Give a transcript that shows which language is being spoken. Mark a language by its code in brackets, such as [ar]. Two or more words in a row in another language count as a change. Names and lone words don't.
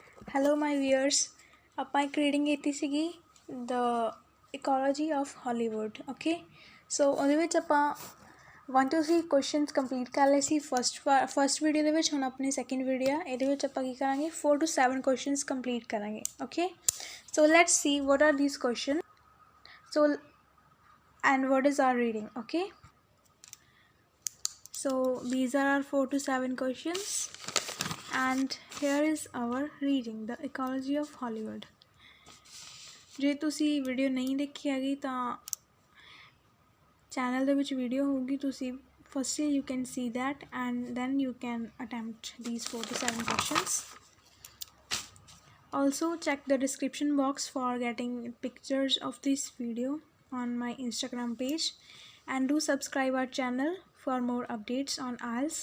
[en] Hello my viewers, [pa] ਆਪਾਂ ਇੱਕ ਰੀਡਿੰਗ ਕੀਤੀ ਸੀਗੀ the ecology of Hollywood. [en] Okay, so [pa] ਉਹਦੇ ਵਿੱਚ ਆਪਾਂ [en] 1 to 3 questions complete [pa] ਕਰ ਲਏ ਸੀ [en] first video [pa] ਦੇ ਵਿੱਚ। ਹੁਣ ਆਪਣੀ [en] second video [pa] ਆ, ਇਹਦੇ ਵਿੱਚ ਆਪਾਂ ਕੀ ਕਰਾਂਗੇ [en] 4 to 7 questions complete [pa] ਕਰਾਂਗੇ। [en] Okay, so let's see what are these questions, so and what is our reading. Okay, so these are our 4 to 7 questions and here is our reading, the ecology of Hollywood. [pa] ਜੇ ਤੁਸੀਂ ਵੀਡੀਓ ਨਹੀਂ ਦੇਖੀ ਹੈਗੀ ਤਾਂ ਚੈਨਲ ਦੇ ਵਿੱਚ ਵੀਡੀਓ ਹੋਊਗੀ, ਤੁਸੀਂ [en] firstly you can see that and then you can attempt these 4 to 7 questions. Also check the description box for getting pictures of this video on my Instagram page and do subscribe our channel for more updates on IELTS.